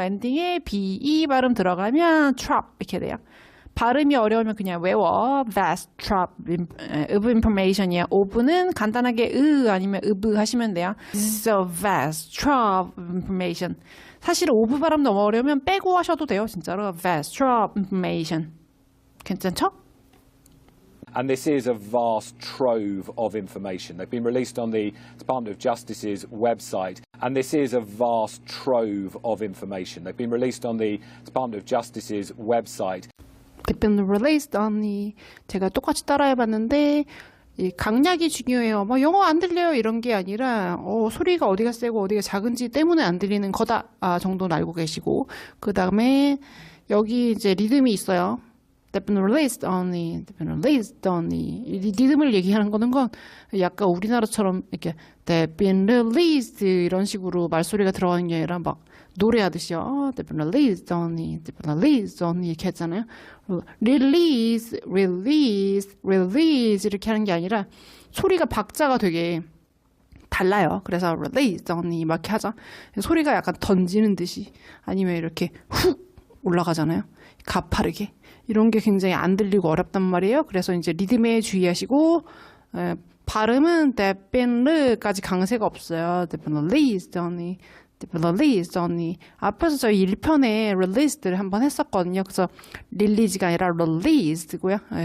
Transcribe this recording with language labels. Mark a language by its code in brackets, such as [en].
[ko] 엔딩에 be 발음 들어가면 trove 이렇게 돼요. 발음이 어려우면 그냥 외워. [en] vast trove of information이야. [ko] of는 간단하게 아니면 of 하시면 돼요. [en] This is a vast trove of information. [ko] 사실 of 발음 너무 어려우면 빼고 하셔도 돼요. 진짜로 [en] vast trove of information. [ko] 괜찮죠? [en] And this is a vast trove of information. They've been released on the Department of Justice's website. And this is a vast trove of information. They've been released on the Department of Justice's website. They've been released on the, [ko] 제가 똑같이 따라해봤는데 이 강약이 중요해요. 뭐 영어 안 들려요 이런 게 아니라 소리가 어디가 세고 어디가 작은지 때문에 안 들리는 거다 정도는 알고 계시고, 그 다음에 여기 이제 리듬이 있어요. [en] They've been released only. They've been released only. [ko] 이 리듬을 얘기하는 거는 건 약간 우리나라처럼 이렇게 [en] They've been released [ko] 이런 식으로 말소리가 들어가는 게 아니라 막 노래하듯이 [en] They've been released only. They've been released only [ko] 이렇게 했잖아요. [en] Release, release, release [ko] 이렇게 하는 게 아니라 소리가 박자가 되게 달라요. 그래서 [en] release only [ko] 막 이렇게 하자. 소리가 약간 던지는 듯이 아니면 이렇게 훅 올라가잖아요. 가파르게. 이런 게 굉장히 안 들리고 어렵단 말이에요. 그래서 이제 리듬에 주의하시고 발음은 [en] they've been [ko] 까지 강세가 없어요. [en] They've been released only. They've been released only. [ko] 앞에서 저희 1편에 released를 한번 했었거든요. 그래서 release가 아니라 released고요.